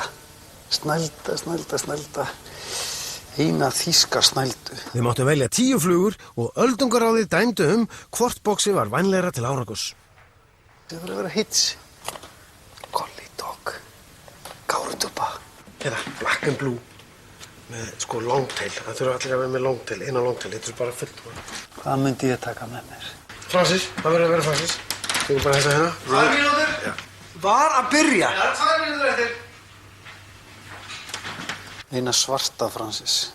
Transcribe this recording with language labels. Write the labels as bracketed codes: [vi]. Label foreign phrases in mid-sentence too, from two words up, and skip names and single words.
[is] Snælda. Eina þýska snældu. Við máttum velja 10 flugur og öldungaráðið dæmdu hvort bóksi var vænlegra til árangurs. Það verður að vera hits. Collie dog. Gárutuba. Eða black and blue með sko longtail. Það þurfa allir að vera með longtail, eina longtail. Þetta er bara fullt. Hvað myndi ég taka með mér? Francis, það verður að vera Francis. Þú bara þessa hérna. 2 mínútur? Já. Var að byrja. Já, 2 mínútur eftir. Eina svarta Francis.